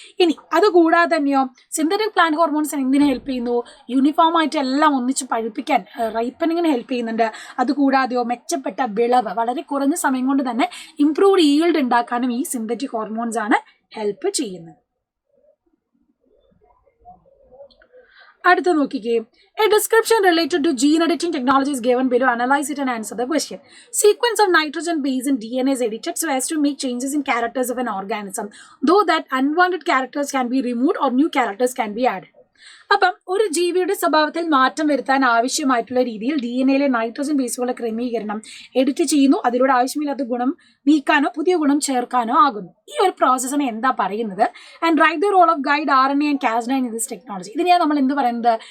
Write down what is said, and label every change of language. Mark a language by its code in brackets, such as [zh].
[ml] ഇനി അതുകൂടാതെ തന്നെയോ സിന്തറ്റിക് പ്ലാന്റ് ഹോർമോൺസ് എന്തിനെ ഹെൽപ്പ് ചെയ്യുന്നു? യൂണിഫോം ആയിട്ട് എല്ലാം ഒന്നിച്ച് പഴുപ്പിക്കാൻ റൈപ്പനിങ്ങിന് ഹെൽപ്പ് ചെയ്യുന്നുണ്ട്. അതുകൂടാതെയോ മെച്ചപ്പെട്ട വിളവ്, വളരെ കുറഞ്ഞ സമയം കൊണ്ട് തന്നെ ഇംപ്രൂവ്ഡ് ഈൽഡ് ഉണ്ടാക്കാനും ഈ സിന്തറ്റിക് ഹോർമോൺസ് ആണ് ഹെൽപ്പ് ചെയ്യുന്നത്. അടുത്ത നോക്കിക്കേ. [en] A description related to gene editing technology is given below. Analyze it and answer the question. Sequence of nitrogen base in DNA is edited so as to make changes in characters of an organism. Though that unwanted characters can be removed or new characters can be added. [ml] അപ്പം ഒരു ജീവിയുടെ സ്വഭാവത്തിൽ മാറ്റം വരുത്താൻ ആവശ്യമായിട്ടുള്ള രീതിയിൽ DNA nitrogen ബേസുകളുടെ ക്രമീകരണം edit ചെയ്യുന്നു. അതിലൂടെ ആവശ്യമില്ലാത്ത ഗുണം നീക്കാനോ പുതിയ ഗുണം ചേർക്കാനോ ആകുന്നു. ഈ ഒരു പ്രോസസ്സിനെ എന്താ പറയുന്നത്? [en] And write the role of guide RNA and Cas9 in this technology. [ml] ഇതിനെയാണ് നമ്മൾ എന്ത് പറയുന്നത്?